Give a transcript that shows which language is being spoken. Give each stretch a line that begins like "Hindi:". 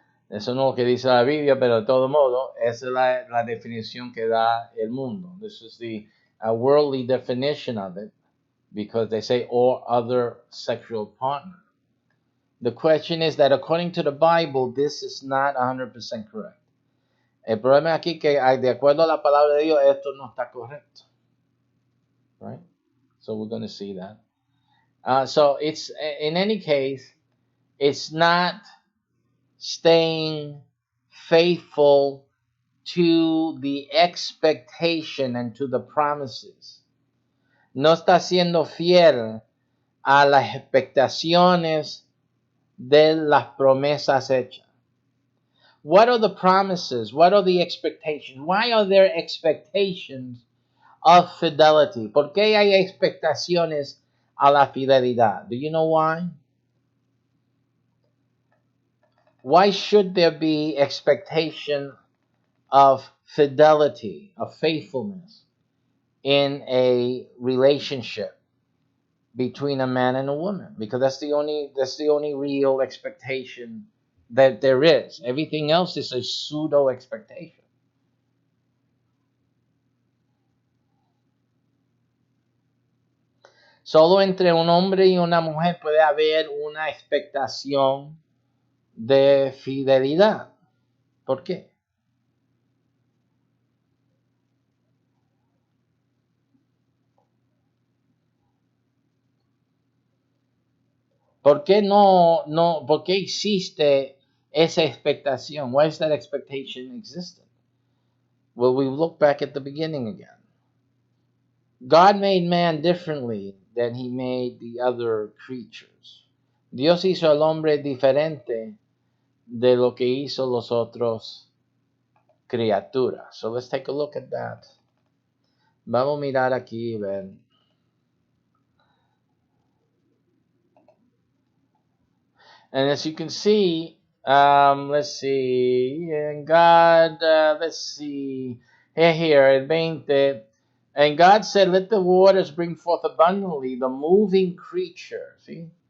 Spanish: Eso no es lo que dice la Biblia, pero de todo modo, esa es la definición que da el mundo.
English: This is the worldly definition of it, because they say or other sexual partner. The question is that according to the Bible, this is not 100% correct.
Spanish: El problema aquí que de acuerdo a la palabra de Dios, esto no está correcto.
English: Right? So we're going to see that. So it's, in any case, it's not staying faithful to the expectation and to the promises.
Spanish: No está siendo fiel a las expectaciones de las promesas hechas.
English: What are the promises? What are the expectations? Why are there expectations of fidelity?
Spanish: ¿Por qué hay expectaciones a la fidelidad?
English: Do you know why? Why should there be expectation of fidelity, of faithfulness in a relationship between a man and a woman? Because that's the only real expectation that there is. Everything else is a pseudo expectation.
Spanish: Solo entre un hombre y una mujer puede haber una expectación de fidelidad. ¿Por qué? ¿Por qué por qué existe esa expectación?
English: Why is that expectation existent? Well, we look back at the beginning again. God made man differently than he made the other creatures.
Spanish: Dios hizo al hombre diferente de lo que hizo los otros criaturas.
English: So let's take a look at that.
Spanish: Vamos a mirar aquí, ven.
English: And as you can see, let's see, and God, let's see, here at 20, and God said, let the waters bring forth abundantly the moving creature, see?